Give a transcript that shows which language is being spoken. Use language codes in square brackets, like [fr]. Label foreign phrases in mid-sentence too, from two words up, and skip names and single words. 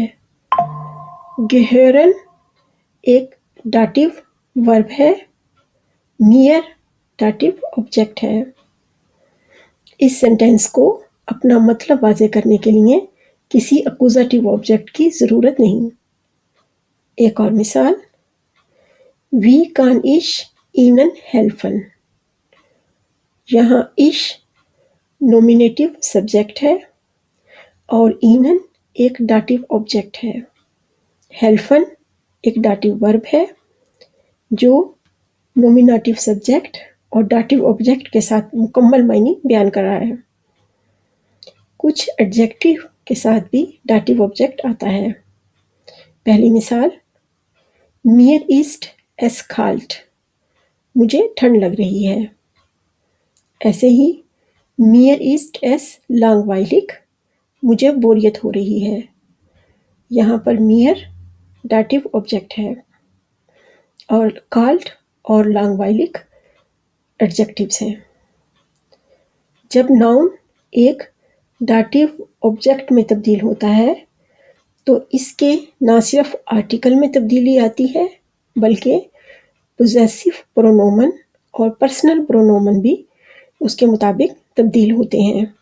[ur] gehören ایک [en] dative verb [ur] ہے، mir [en] dative object [ur] ہے۔ اس سینٹینس کو اپنا مطلب واضح کرنے کے لیے کسی [en] accusative object [ur] کی ضرورت نہیں۔ ایک اور مثال، [de] Wie kann ich Ihnen helfen، [ur] یہاں ich [en] nominative subject [ur] ہے اور Ihnen ایک [en] dative object [ur] ہے۔ helfen ایک [en] dative verb [ur] ہے جو [en] nominative subject [ur] اور [en] dative object [ur] کے ساتھ مکمل معنی بیان کر رہا ہے۔ کچھ ایڈجیکٹیو کے ساتھ بھی [en] dative object [ur] آتا ہے۔ پہلی مثال، [de] Mir ist es kalt، [ur] مجھے ٹھنڈ لگ رہی ہے۔ ایسے ہی [de] Mir ist es langweilig، [ur] مجھے بوریت ہو رہی ہے۔ یہاں پر mir [en] dative object [ur] ہے اور kalt اور langweilig ایڈجیکٹیوز ہیں۔ جب ناؤن ایک [en] dative object [ur] میں تبدیل ہوتا ہے تو اس کے نہ صرف آرٹیکل میں تبدیلی آتی ہے بلکہ [en] possessive pronoun [ur] اور [en] personal pronoun [ur] بھی اس کے مطابق تبدیل ہوتے ہیں۔